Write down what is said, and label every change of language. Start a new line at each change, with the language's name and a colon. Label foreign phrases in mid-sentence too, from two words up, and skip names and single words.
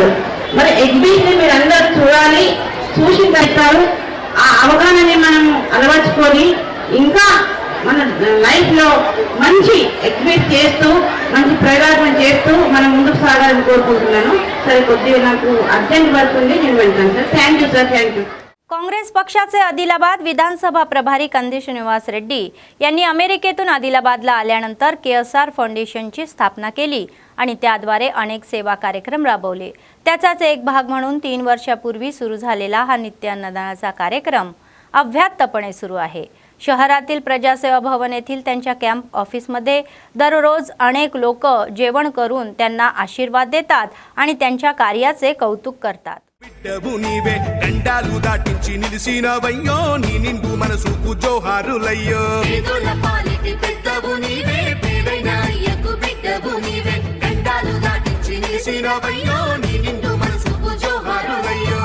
Telugu: మరి ఎగ్జిబిట్ ని మీరు అందరూ చూడాలి, చూసి పెడతారు. ఆ అవగాహనని మనం అలవర్చుకొని ఇంకా మన లైఫ్ లో మంచి ఎగ్జిబిట్ చేస్తూ మంచి ప్రయోగాత్మకం చేస్తూ మనం ముందుకు సాగాలని కోరుకుంటున్నాను. సరే, కొద్దిగా నాకు
English: urgent work
Telugu: ఉంది, నేను వెళ్తాను సార్.
English: thank you sir, thank you.
Marathi: काँग्रेस पक्षाचे आदिलाबाद विधानसभा प्रभारी कंदी श्रीनिवास रेड्डी यांनी अमेरिकेतून आदिलाबादला आल्यानंतर KSR फाउंडेशनची स्थापना केली आणि त्याद्वारे अनेक सेवा कार्यक्रम राबवले. त्याचाच एक भाग म्हणून 3 वर्षापूर्वी सुरू झालेला हा नित्य अन्नदानाचा कार्यक्रम अव्याहतपणे सुरू आहे. शहरातील प्रजासेवा भवन येथील त्यांच्या कॅम्प ऑफिसमध्ये दररोज अनेक लोक जेवण करून त्यांना आशीर्वाद देतात आणि त्यांच्या कार्याचे कौतुक करतात.
Telugu: బిడ్డవు నీవే గండాలు దాటించి నిలిసినవయ్యో నీ నిండు మనసుకు జోహారులయ్యో పేదల పాలిటి పెద్దవు నీవే పేదైన అయ్యకు బిడ్డవు నీవే గండాలు దాటించి నిలిసినవయ్యో నీ నిండు మనసుకు జోహారులయ్యో